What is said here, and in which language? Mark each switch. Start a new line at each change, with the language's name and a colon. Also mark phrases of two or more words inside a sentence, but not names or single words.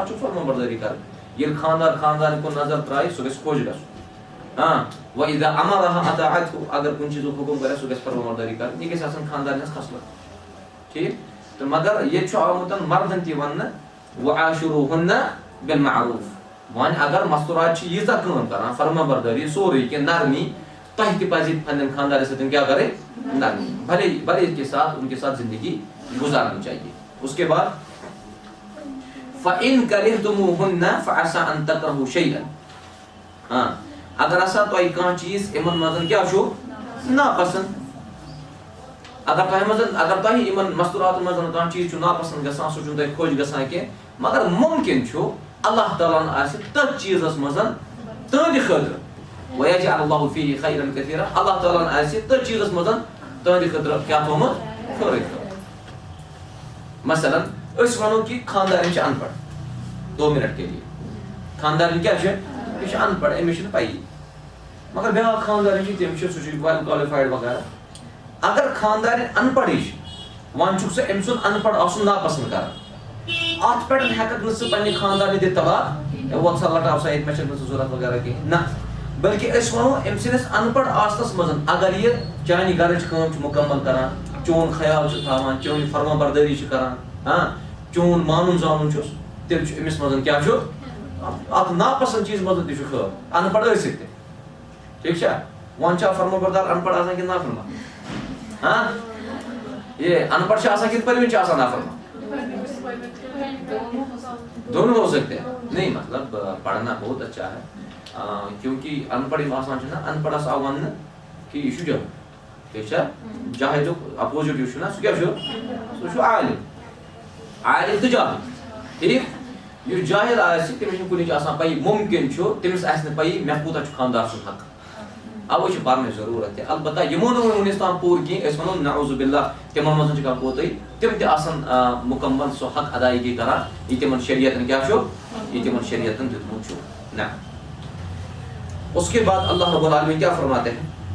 Kashmiri: چھُ فرما بردٲری کرٕنۍ ییٚلہِ خاندار خاندارن کُن نظر ترٛایہِ سُہ گژھِ خۄش گژھُن
Arabic: وَإِذَا أَمَرَهَا أَطَاعَتْهُ
Kashmiri: اگر کُنہِ چیٖزُک حُکم کرِ سُہ گژھِ فرما بردٲری کرٕنۍ یہِ گژھِ آسٕنۍ خاندارنہِ ہٕنٛز خصلت ٹھیک تہٕ مگر ییٚتہِ چھُ آمُت مردن تہِ وننہٕ
Arabic: وَعاشِروهُنَّ بالمعروف
Kashmiri: وۄنۍ اگر مستوٗرات چھِ ییٖژاہ کٲم کران فرما بردٲری سورُے کینٛہہ نرمی تۄہہِ تہِ پزِ پننٮ۪ن خاندارن سۭتۍ کیٛاہ کرٕنۍ نرمی
Urdu: بھلے کے ساتھ ان کے ساتھ زندگی گزارنی چاہیے اس کے بعد
Arabic: فَإِن كَرِهْتُمُوهُنَّ فَعَسَىٰ أَن تَكْرَهُوا شَيْئًا
Kashmiri: اگر ہسا تۄہہِ کانٛہہ چیٖز یِمن منٛز کیٛاہ چھُ ناپسنٛد اگر تۄہہِ یِمن مستوٗراتن منٛز کانٛہہ چیٖز چھُ ناپسنٛد گژھان سُہ چھُنہٕ تۄہہِ خۄش گژھان کینٛہہ مگر مُمکِن چھُ اللہ تعالیٰ ہن آسہِ تٔتھۍ چیٖزس منٛز تٕہنٛدِ خٲطرٕ
Arabic: وَيَجْعَلُ اللَّهُ فِيهِ خَيْرًا كَثِيرًا
Kashmiri: اللہ تعالیٰ نے آسہِ تہٕ چیٖزس منٛز تُہنٛدِ خٲطرٕ کیٛاہ تھوٚومُت خٲرٕے تھوٚومُت مثلاً أسۍ وَنو کہِ خانٛدارِنۍ چھِ اَن پڑھ
Urdu: 2 منٹ کے لیے
Kashmiri: خانٛدارِنۍ کیٛاہ چھِ یہِ چھِ اَن پڑھ أمِس چھِنہٕ پَیی مگر بیٛاکھ خانٛدارِنۍ چھِ تِم چھِ سُہ چھُ
English: well qualified
Kashmiri: وغیرہ اگر خانٛدارِنۍ اَن پڑھٕے چھِ وۄنۍ چھُکھ ژٕ أمۍ سُنٛد اَن پڑھ آسُن ناپسنٛد کران اَتھ پٮ۪ٹھ ہٮ۪ککھ نہٕ ژٕ پنٛنہِ خانٛدارنہِ دِتھ طلاق وۄتھ سا لٹاو سا ییٚتہِ مےٚ چھَنہٕ ژٕ ضوٚرتھ وغیرہ کِہیٖنۍ نہ بلکہِ أسۍ وَنو أمۍ سٕنٛدِس اَن پڑھ آسنَس منٛز اگر یہِ چانہِ گرٕچ کٲم چھُ مُکمل کران چون خیال چھُ تھاوان چٲنۍ فرما بردٲری چھِ کران چون مانُن زانُن چھُس تیٚلہِ چھُ أمِس منٛز کیٛاہ چھُ اَتھ ناپسنٛد چیٖز منٛز تہِ چھُ خٲر اَن پڑھ ٲسِتھ تہِ ٹھیٖک چھا وۄنۍ چھا فرما بردار اَن پڑھ آسان کِنہٕ نافرما یہ ان پڑھ چھِ آسان کِنہٕ پٔرۍوُن چھِ آسان نافرما
Urdu: دونوں ہو سکتے ہیں نہیں مطلب پڑھنا بہت اچھا ہے کیونکہ ان پڑھ
Kashmiri: یِم آسان چھِ نا ان پڑھس آو وَننہٕ کہِ یہِ چھُ جٲہِل ٹھیٖک چھا جاہِلُک اپوزِٹ یُس چھُ نا سُہ کیٛاہ چھُ سُہ چھُ عالِم تہٕ جاہِل ٹھیٖک یُس جاہِل آسہِ تٔمِس چھُنہٕ کُنِچ آسان پَیی مُمکِن چھُ تٔمِس آسہِ نہٕ پَیی مےٚ کوٗتاہ چھُ خانٛدار سُنٛد حق اوے چھِ پرنٕچ ضروٗرت تہِ البتہ یِمو نہٕ وُنیُس تام پوٚر کینٛہہ أسۍ وَنو
Arabic: نعوذ باللہ
Kashmiri: تِمن منٛز چھِ کانٛہہ پوٚتُے تِم تہِ آسن مُکمل سُہ حق ادایگی کران یہِ تِمن شریعتن کیٛاہ چھُ یہ تمن شریعتن دیتمت چھُ نہ
Urdu: اس کے بعد اللہ رب العالمین کیا فرماتے ہیں